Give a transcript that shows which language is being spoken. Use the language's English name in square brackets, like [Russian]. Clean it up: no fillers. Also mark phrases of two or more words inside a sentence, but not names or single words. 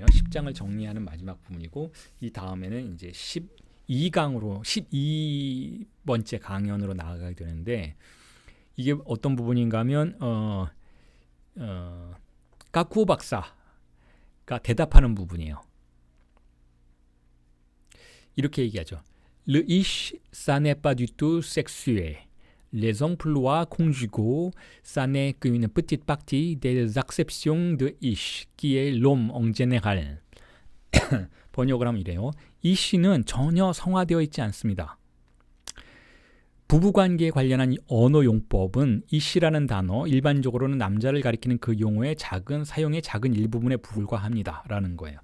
[Korean] 10장을 정리하는 마지막 부분이고, 이 다음에는 이제 12강으로 12번째 강연으로 나아가게 되는데, 이게 어떤 부분인가 하면 까쿠 박사가 대답하는 부분이에요. 이렇게 얘기하죠. [French] Le ish, ça n'est pas du tout sexué. Les emplois conjugaux, ça n'est qu'une petite partie des acceptions de ish, qui est l'homme en général. [Korean] 번역을 하면 이래요. ish는 전혀 성화되어 있지 않습니다. 부부관계에 관련한 언어 용법은 ish라는 단어, 일반적으로는 남자를 가리키는 그 용어의 사용의 작은 일부분에 불과합니다. 라는 거예요.